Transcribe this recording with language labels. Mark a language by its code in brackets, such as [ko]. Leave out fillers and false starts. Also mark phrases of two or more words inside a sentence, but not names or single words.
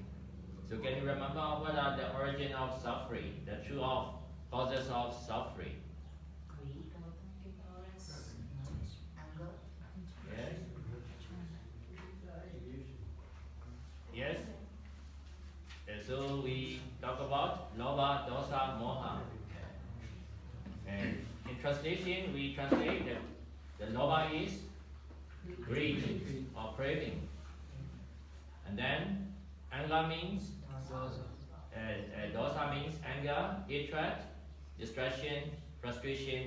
[en] So can you remember what are the origin of suffering, the truth of causes of suffering? Greed, ignorance, anger. Yes. Yes. And so we talk about [pi] lobha, dosa, moha. [en] And in translation, we translate that the lobha is greed or craving. And then anger means dosa means anger, hatred, distraction, frustration.